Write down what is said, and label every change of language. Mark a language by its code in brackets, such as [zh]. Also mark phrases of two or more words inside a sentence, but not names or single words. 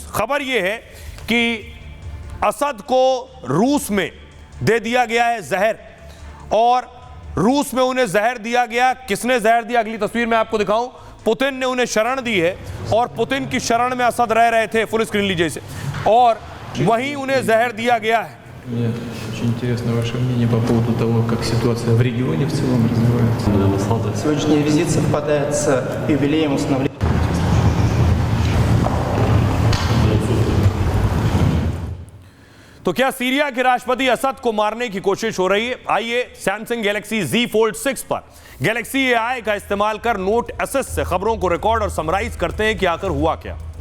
[hi] खबर यह है कि असद को रूस में दे दिया गया है जहर, और रूस में उन्हें जहर दिया गया। किसने जहर दिया अगली तस्वीर में आपको दिखाऊं। पुतिन ने उन्हें शरण दी है और पुतिन की शरण में असद रह रहे थे, [en] full screen [hi] लीजिए इसे, और वहीं उन्हें जहर दिया गया है। [ru] Мне очень интересно ваше мнение по поводу того, как ситуация в регионе в целом развивается. Сегодняшний визит совпадает с юбилеем установления. [hi] तो क्या सीरिया के राष्ट्रपति असद को मारने की कोशिश हो रही है? आइए सैमसंग गैलेक्सी Z Fold 6 पर गैलेक्सी AI का इस्तेमाल कर नोट असिस्ट से खबरों को रिकॉर्ड और समराइज करते हैं कि आखिर हुआ क्या।